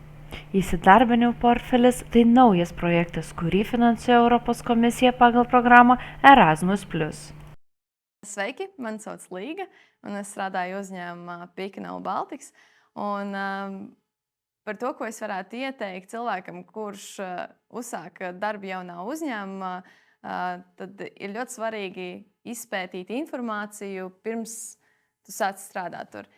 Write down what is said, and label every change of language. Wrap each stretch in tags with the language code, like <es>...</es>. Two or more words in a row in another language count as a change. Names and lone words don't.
<lt>Įsidarbinimo portfelis – tai naujas projektas, kurį finansuoja Europos komisija pagal programą Erasmus+.</lt> <lv>Sveiki, mani sauc Līga, un es strādāju uzņēmumā Picanol Baltics. Un par to, ko es varētu ieteikt cilvēkam, kurš uzsāk darbu jaunā uzņēmumā, tad ir ļoti svarīgi izpētīt informāciju pirms tu sāc strādāt tur.</lv>